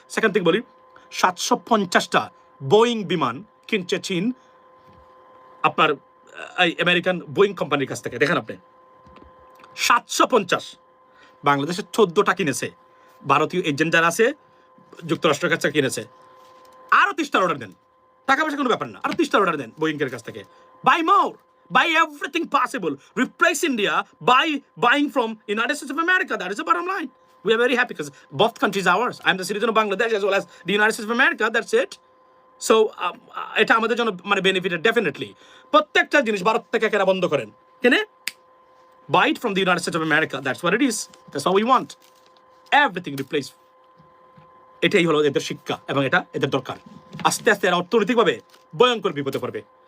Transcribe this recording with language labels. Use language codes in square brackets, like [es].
[bn] Second thing বলি, 750টা Boeing বিমান কিনছে চীন আপনার আমেরিকান বোয়িং কোম্পানির কাছ থেকে। দেখেন আপনি, 750, বাংলাদেশের 14টা কিনেছে, ভারতীয় এজেন্ট যারা আছে যুক্তরাষ্ট্রের কাছে কিনেছে। আরো 30টার অর্ডার দেন, টাকা পয়সা কোনো ব্যাপার না, আরো 30টার অর্ডার দেন বোয়িং এর কাছ থেকে। [en] Buy more, buy everything possible, replace India by buying from United States of America. That is the bottom line. We are very happy because both countries are ours. I'm the citizen of Bangladesh as well as the United States of America. That's it. So [bn] এটা আমাদের জন্য মানে [en] Benefited definitely. [bn] প্রত্যেকটা জিনিস ভারত থেকে কেনা বন্ধ করেন, কেনে [en] buy it from the United States of America. That's what it is. That's what we want. Everything replace. [bn] এটাই হলো এদের শিক্ষা এবং এটা এদের দরকার। আস্তে আস্তে এরা অর্থনৈতিকভাবে ভয়ঙ্কর বিপদে পড়বে।